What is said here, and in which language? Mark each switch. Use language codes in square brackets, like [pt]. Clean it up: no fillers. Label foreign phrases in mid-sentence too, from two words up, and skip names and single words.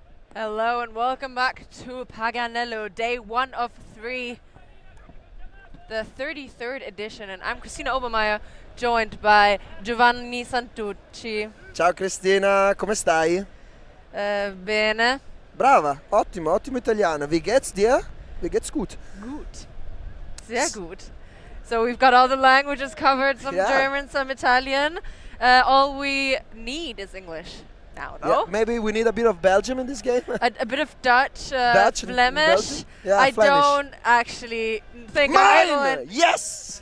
[en] Hello and welcome back to Paganello, day 1 of 3, the 33rd edition, and I'm Christina Obermeier, joined by Giovanni Santucci. [it] Ciao Cristina, come stai? Bene. Brava, ottimo, ottimo italiano. [de] Wie geht's dir? Wie geht's gut? Gut. Sehr gut. [en] So we've got all the languages covered, some Yeah. German, some Italian. All we need is English now, Yeah, though. maybe we need a bit of Belgium in this game. A bit of Dutch, Dutch and Flemish. Belgian? Yeah, I Flemish. don't actually think I'm able Mine! Yes!